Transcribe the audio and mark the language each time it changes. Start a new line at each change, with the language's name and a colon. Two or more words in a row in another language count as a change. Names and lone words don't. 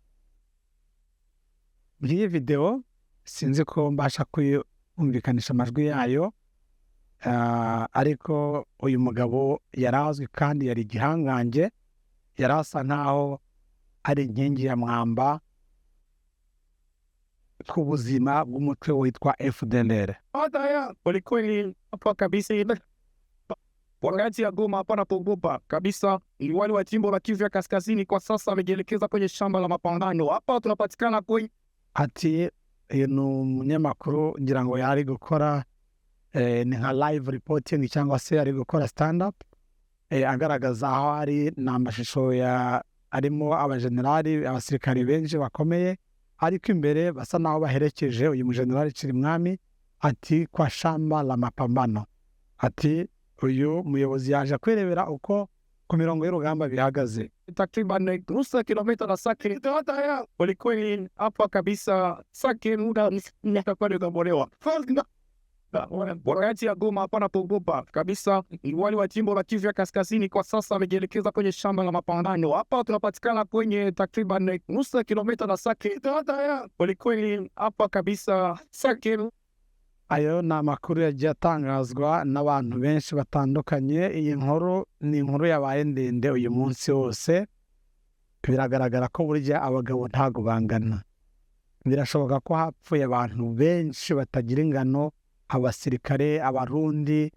Kinyarwanda: Iyi video sinzi ko mbasha kumvikanisha amajwi yayo, ariko uyu mugabo yarazwi kandi yari igihangange, yarasa nkaho ari inkingi ya mwamba ku buzima bw'umutwe witwa FDLR.
Swahili: Haya kwelikweli hapa kabisa. Wakati ya Goma hapa napogopa kabisa, liwali wa jimbo la Kivu ya Kaskazini kwa sasa amejielekeza kwenye shamba la mapambano. Hapa tunapatikana kwenye
Kinyarwanda: Ati uyu ni umunyamakuru ngira ngo yari gukora ni nka
English: live reporting
Kinyarwanda: cyangwa se ari gukora
English: stand up
Kinyarwanda: agaragaza aho ari n'amashusho arimo abajenerali abasirikari benshi bakomeye, ariko imbere basa naho baherekeje uyu mujenerali Chirimwami ati
Swahili: kwa shamba la mapambano.
Kinyarwanda: Ati uyu muyobozi yaje kwirebera uko ku mirongo y'urugamba bihagaze.
Swahili: takriban nusu kilomita na Sake. Haya kwelikweli hapa kabisa Sake muda nitakwenda kubolewa. Wakati ya Goma hapa napogopa kabisa, liwali wa jimbo la Kivu ya Kaskazini kwa sasa amejielekeza kwenye shamba la mapambano. Hapa tunapatikana kwenye takriban nusu kilomita na Sake. Haya kwelikweli hapa kabisa Sake.
Kinyarwanda: Ayo ni amakuru yagiye atangazwa n'abantu benshi batandukanye. Iyi nkuru ni inkuru yabaye ndende uyu munsi wose. Biragaragara ko burya abagabo ntago bangana. Birashoboka ko hapfuye abantu benshi batagira ingano, abasirikare, abarundi.